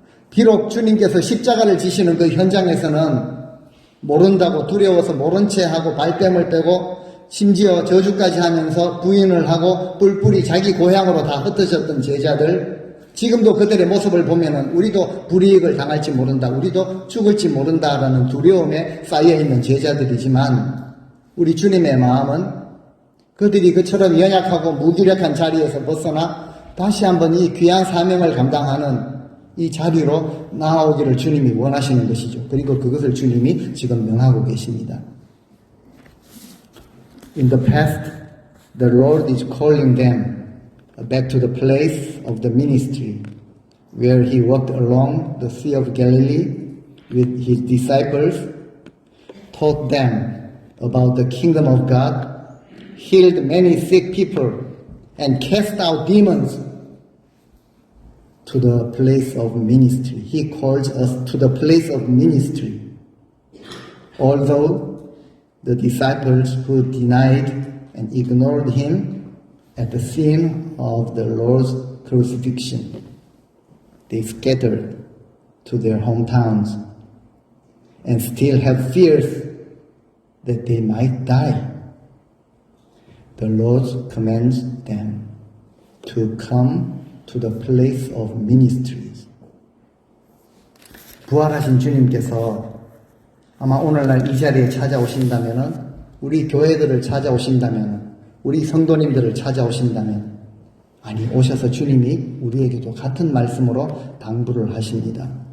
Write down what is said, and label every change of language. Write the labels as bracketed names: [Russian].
[Korean] 비록 주님께서 십자가를 지시는 그 현장에서는 모른다고 두려워서 모른 채 하고 발뺌을 빼고 심지어 저주까지 하면서 부인을 하고 뿔뿔이 자기 고향으로 다 흩어졌던 제자들, 지금도 그들의 모습을 보면은 우리도 불이익을 당할지 모른다, 우리도 죽을지 모른다라는 두려움에 쌓여있는 제자들이지만 우리 주님의 마음은 그들이 그처럼 연약하고 무기력한 자리에서 벗어나 다시 한번 이 귀한 사명을 감당하는 이 자리로 나아오기를 주님이 원하시는 것이죠. 그리고 그것을 주님이 지금 명하고 계십니다. [English] In the past, the Lord is calling them back to the place of the ministry where he walked along the Sea of Galilee with his disciples, taught them about the kingdom of God, healed many sick people, and cast out demons. To the place of ministry. He calls us to the place of ministry. Although the disciples who denied and ignored him at the scene of the Lord's crucifixion, they scattered to their hometowns and still have fears that they might die. The Lord commands them to come to the place of ministries. [Korean] 부활하신 주님께서 아마 오늘날 이 자리에 찾아오신다면은, 우리 교회들을 찾아오신다면, 우리 성도님들을 찾아오신다면, 아니 오셔서 주님이 우리에게도 같은 말씀으로 당부를 하십니다.